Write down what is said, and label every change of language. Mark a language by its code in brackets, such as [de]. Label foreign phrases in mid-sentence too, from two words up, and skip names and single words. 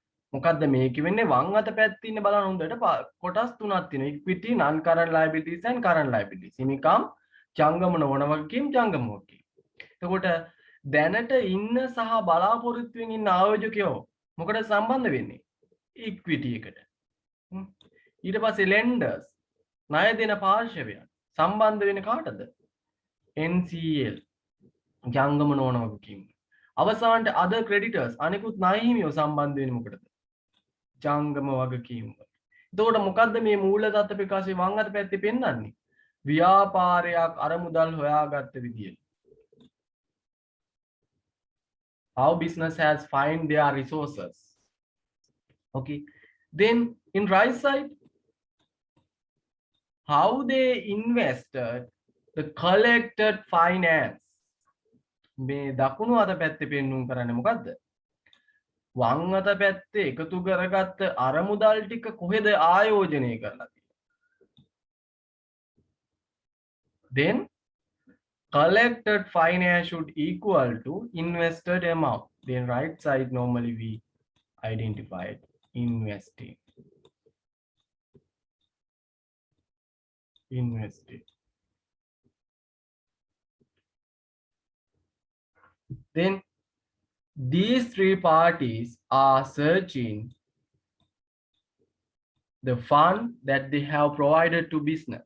[si] මොකද්ද මේ කිව්න්නේ වම් අත පැත්තේ ඉන්න බලන්න හොඳට කොටස් තුනක් තියෙනවා [en] equity non current liabilities and current liabilities [si] හිමිකම් ජංගම නොවන වගකීම් ජංගම වගකීම් එතකොට දැනට ඉන්න සහ බලාපොරොත්තුෙන් ඉන්න ආයෝජකයෝ මොකටද සම්බන්ධ වෙන්නේ equity එකට ඊට පස්සේ lenders ණය දෙන පාර්ශවයන් සම්බන්ධ වෙන්නේ කාටද NCL ජංගම නොවන වගකීම් අවසානට [en] other creditors [si] අනිකුත් ණය හිමියෝ සම්බන්ධ වෙන්නේ මොකටද ජංගම වගකීම් වල. එතකොට මොකද්ද මේ මූල දත්ත ප්‍රකාශයේ වම් අත පැත්තේ පෙන්වන්නේ? ව්‍යාපාරයක් අරමුදල් හොයාගත්ත විදිය. [en] How business has find their resources. Okay. Then in right side, how they invested the collected finance. [si] මේ දකුණු අත පැත්තේ පෙන්වුම් කරන්නේ මොකද්ද? වම් අත පැත්තේ එකතු කරගත්ත අරමුදල් ටික කොහෙද ආයෝජනය කරලා තියෙන්නේ? [en] Then collected finance should equal to invested amount. Then right side normally we identified investing. Then these three parties are searching the fund that they have provided to business.